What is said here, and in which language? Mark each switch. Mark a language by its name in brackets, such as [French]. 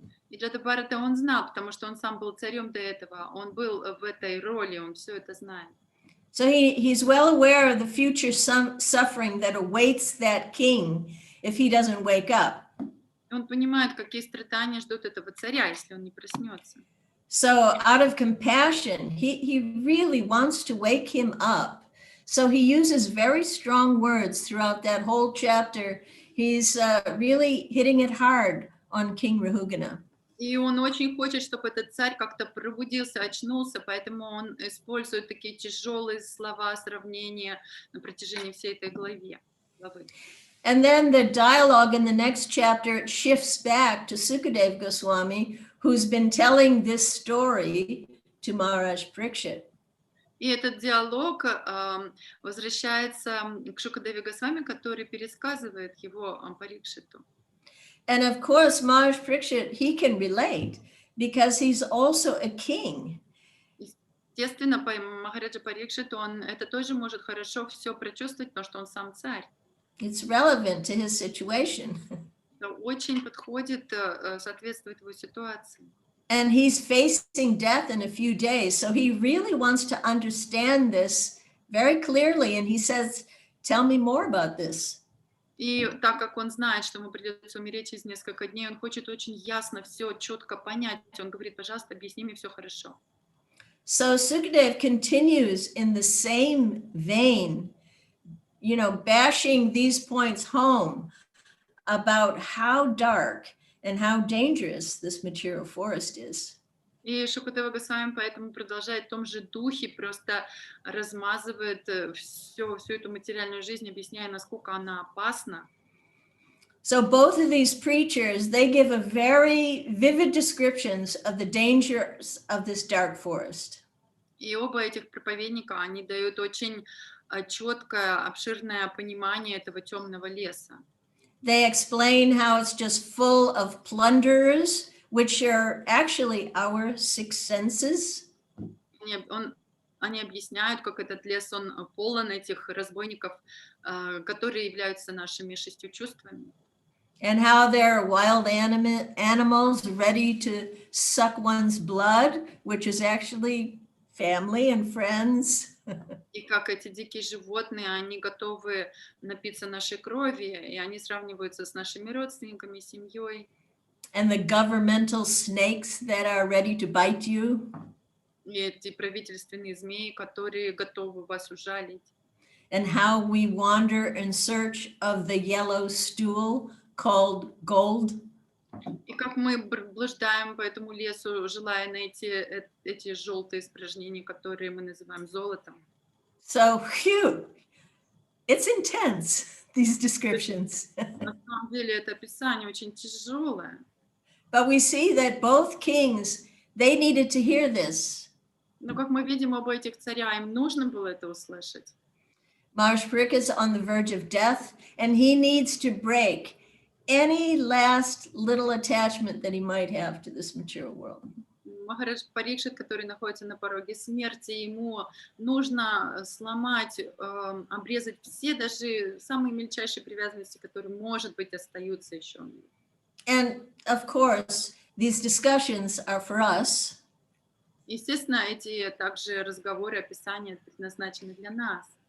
[Russian] И Джада Бхарата он знал, потому что он сам был царем до этого, он был в этой роли, он все это знает. [English] So he's well aware of the future suffering that awaits that king if he doesn't wake up. [Russian] Он понимает, какие страдания ждут этого царя, если он не проснется. [English] So out of compassion, he really wants to wake him up. So he uses very strong words throughout that whole chapter. He's really hitting it hard on King Rahugana. [Russian] И он очень хочет, чтобы этот царь как-то пробудился, очнулся, поэтому он использует такие тяжелые слова, сравнения на протяжении всей этой главы. [English] And then the dialogue in the next chapter shifts back to Sukadeva Goswami, who's been telling this story to Maharaj Parikshit. [Russian] И этот диалог возвращается к Шукадеве Госвами, который пересказывает его Парикшиту. [English] And of course, Maharaj Parikshit, he can relate because he's also a king. [Russian] Естественно, по Махараджа Парикшиту он это тоже может хорошо все прочувствовать, потому что он сам царь. [English] It's relevant to his situation. [Russian] Это очень подходит, соответствует его ситуации. [English] And he's facing death in a few days. So he really wants to understand this very clearly. And he says, tell me more about this. [Russian] И так как он знает, что ему придется умереть через несколько дней, он хочет очень ясно все четко понять. Он говорит, пожалуйста, объясни мне все хорошо. [English] So Sukadev continues in the same vein, bashing these points home about how dark and how dangerous this material forest is. [Russian] И Шукадева Госвами поэтому продолжает в том же духе, просто размазывает всю эту материальную жизнь, объясняя, насколько она опасна. [English] So both of these preachers, they give a very vivid descriptions of the dangers of this dark forest. [Russian] И оба этих проповедника, они дают очень четкое, обширное понимание этого темного леса. [English] They explain how it's just full of plunderers, which are actually our six senses. [Russian] Они объясняют, как этот лес, он полон этих разбойников, которые являются нашими 6 чувствами. [English] And how they're wild animals ready to suck one's blood, which is actually family and friends. [Russian] И как эти дикие животные, они готовы напиться нашей крови, и они сравниваются с нашими родственниками, семьей. [English] And the governmental snakes that are ready to bite you. [Russian] И эти правительственные змеи, которые готовы вас ужалить. [English] And how we wander in search of the yellow stool called gold. [Russian] И как мы блуждаем по этому лесу, желая найти эти желтые испражнения, которые мы называем золотом. [English] So, it's intense, these descriptions. [Russian] На самом деле это описание очень тяжелое. [English] But we see that both kings, they needed to hear this. [Russian] Но как мы видим, оба этих царя, им нужно было это услышать. [English] Maharaj Parikshit is on the verge of death, and he needs to break any last little attachment that he might have to this material world. [Russian] Махарадж Парикшит, который находится на пороге смерти, ему нужно сломать, обрезать все, даже самые мельчайшие привязанности, которые, может быть, остаются еще. [English] And of course, these discussions are for us. [Russian] Естественно, эти также разговоры, описания предназначены для нас.